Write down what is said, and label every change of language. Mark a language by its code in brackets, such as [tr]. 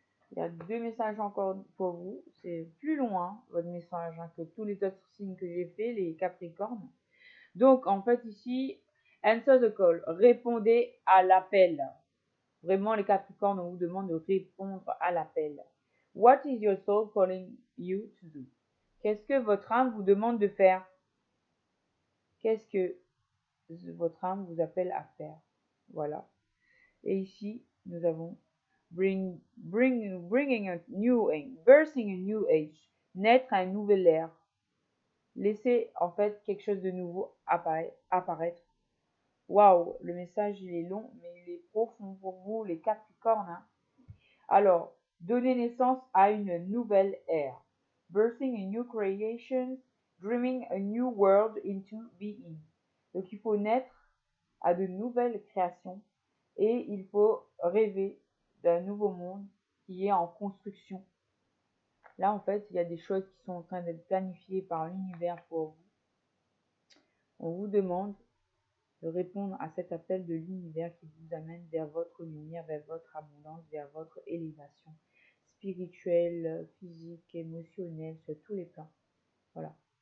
[fr] Il y a 2 messages encore pour vous. C'est plus loin, votre message, hein, que tous les autres signes que j'ai fait, les Capricornes. Donc, en fait, ici, [en] answer the call. [fr] Répondez à l'appel. Vraiment, les Capricornes, on vous demande de répondre à l'appel. [en] What is your soul calling you to do? [fr] Qu'est-ce que votre âme vous demande de faire? Qu'est-ce que votre âme vous appelle à faire? Voilà. Et ici, nous avons [en] bringing a new age, [fr] birthing a new age, naître à une nouvelle ère. Laisser en fait quelque chose de nouveau apparaître. Waouh, le message il est long, mais il est profond pour vous, les Capricornes. Hein. Alors, donner naissance à une nouvelle ère. [en] Birthing a new creation, dreaming a new world into being. [fr] Donc il faut naître à de nouvelles créations et il faut rêver d'un nouveau monde qui est en construction. Là, en fait, il y a des choses qui sont en train d'être planifiées par l'univers pour vous. On vous demande de répondre à cet appel de l'univers qui vous amène vers votre lumière, vers votre abondance, vers votre élévation spirituelle, physique, émotionnelle, sur tous les plans. Voilà.